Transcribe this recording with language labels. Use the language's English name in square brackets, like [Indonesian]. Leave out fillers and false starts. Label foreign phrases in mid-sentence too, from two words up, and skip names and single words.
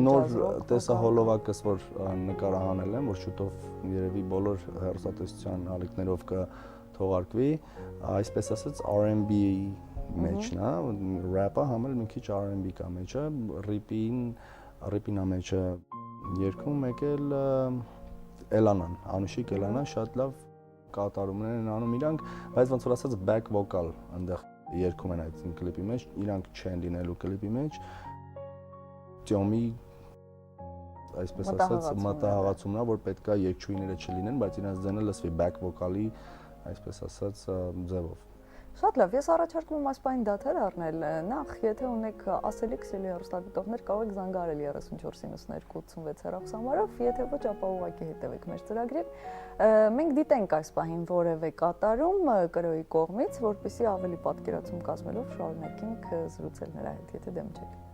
[Armenian] նոր տեսահոլովակս, որ նկարահանել եմ, որ շուտով երևի բոլոր հեռուստատեսության ալիքներով կթողարկվի, այսպես ասած R&B մեջն է, rap-ը համել մի քիչ R&B կա մեջը, rap-ին է մեջը երգում եկել Էլանան, Անուշիկ Էլանան շատ լավ կատարումներ են անում իրանք, բայց ոնց որ ասած [English] back vocal [Armenian] այնտեղ երգում են այդ կլիպի մեջ, իրանք չեն լինելու կլիպի մեջ։ Տյոմի այսպես ասած մտահղացումն է, որ պետքա երգչուհիները չլինեն, բայց իրանց ձայնը լսվի [English] back vocal- [Armenian] ի այսպես ասած ձևով։ Շատ լավ, ես առաջարկում եմ այս բանին դադար առնել, նախ, եթե ունեք ասելիք սիրելի հեռուստադիտողներ, կարող եք զանգարել 349286 հեռախոսահամարով, եթե ոչ, ապա ուղղակի հետևեք մեր ծրագրին։ Մենք դիտենք այս պահին որևէ կատարում կրոյի կողմից, որպեսզի ավելի պատկերացում կազմելով շարունակենք զրուցել նրա հետ, եթե դեմ չեք։